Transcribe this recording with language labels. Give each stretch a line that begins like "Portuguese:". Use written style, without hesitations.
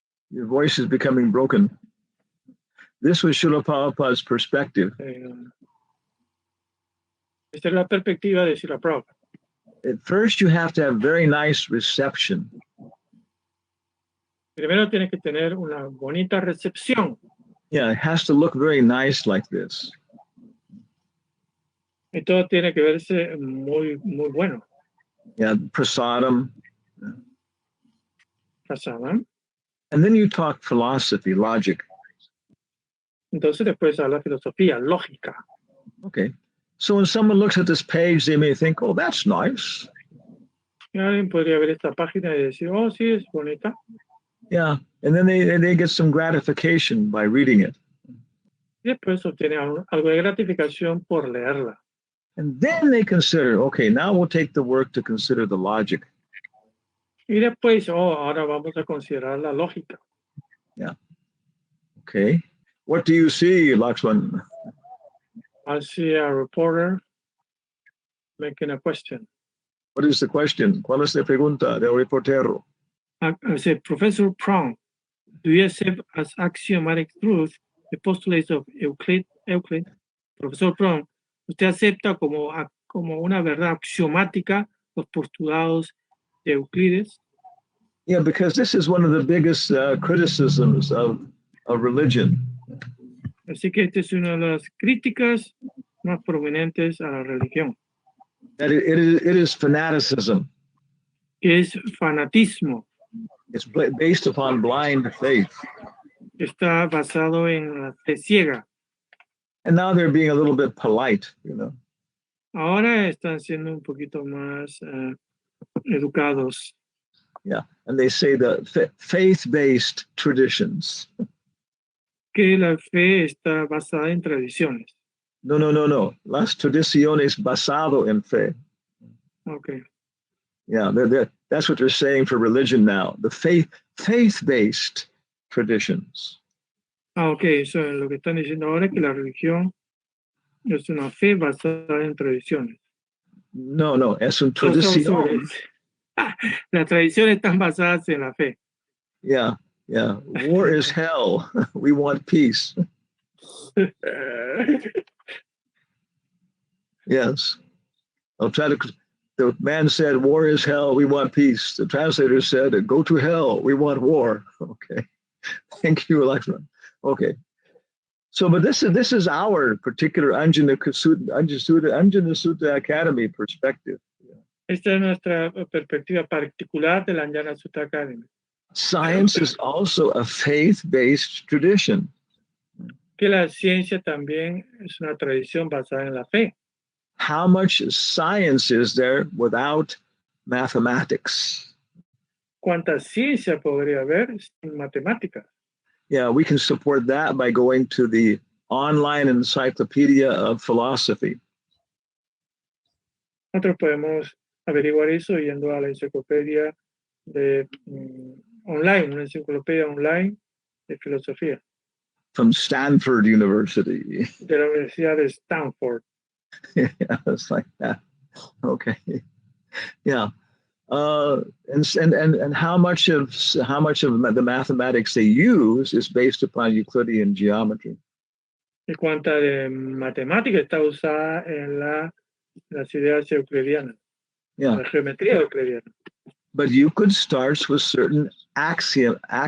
English: Your voice is becoming broken. This was Srila Prabhupada's perspective.
Spanish: Esta es la perspectiva de Srila Prabhupada.
English: At first, you have to have very nice reception.
Spanish: Primero tienes que tener una bonita recepción.
English: Yeah, it has to look very nice like this.
Spanish: Y todo tiene que verse muy, muy bueno.
English: Yeah, prasadam. Prasadam. And then you talk philosophy, logic.
Spanish: Entonces después habla filosofía, lógica.
English: Okay. So when someone looks at this page, they may think, oh, that's nice.
Spanish: Y alguien podría ver esta página y decir, oh, sí, es bonita.
English: Yeah, and then they get some gratification by reading it.
Spanish: Y después obtiene algo de gratificación por leerla.
English: And then they consider, okay, now we'll take the work to consider the logic.
Spanish: Y después, ahora vamos a considerar la lógica.
English: Yeah. Okay. What do you see, Lakshman? I see a reporter making a question. What is the question?
Spanish: ¿Cuál es la pregunta del reportero?
English: I said, Professor Prong, do you accept as axiomatic truth the postulates of Euclid?
Spanish: Profesor Prong, ¿usted acepta como una verdad axiomática los postulados de Euclides?
English: Yeah, because this is one of the biggest criticisms of religion.
Spanish: Así que esta es una de las críticas más prominentes a la religión.
English: That it is fanaticism.
Spanish: Que es fanatismo.
English: It's based upon blind faith.
Spanish: Está basado en la fe ciega.
English: And now they're being a little bit polite,
Spanish: Ahora están siendo un poquito más educados.
English: Yeah, and they say the faith-based traditions.
Spanish: Que la fe está basada en tradiciones. No. Las tradiciones basado en fe.
English: Okay. Yeah, that's what they're saying for religion now. The faith-based traditions.
Spanish: Okay, eso es lo que están diciendo ahora, que la religión es una fe basada en tradiciones. No, es un tradición. Las tradiciones están basadas en la fe.
English: Yeah. War is hell. We want peace. Yes. The man said, war is hell. We want peace. The translator said, go to hell. We want war. Okay. Thank you, Alexa. Okay. So, but this is our particular Anjana Sutta Academy perspective.
Spanish: Esta es nuestra perspectiva particular de la Anjana Sutta Academy.
English: Science is also a faith-based tradition.
Spanish: Que la ciencia también es una tradición basada en la fe.
English: How much science is there without mathematics?
Spanish: ¿Cuánta ciencia podría haber sin matemáticas?
English: Yeah, we can support that by going to the online encyclopedia of philosophy.
Spanish: Nosotros podemos averiguar eso yendo a la enciclopedia de online, una enciclopedia online de filosofía.
English: From Stanford University.
Spanish: De la Universidad de Stanford.
English: Yeah, it's like that. Okay. Yeah. And how much of the mathematics they use is based upon Euclidean geometry.
Spanish: Y cuánta de matemática está usada en las ideas euclidianas.
English: Yeah.
Spanish: La geometría euclidiana.
English: But Euclid starts with certain axioms.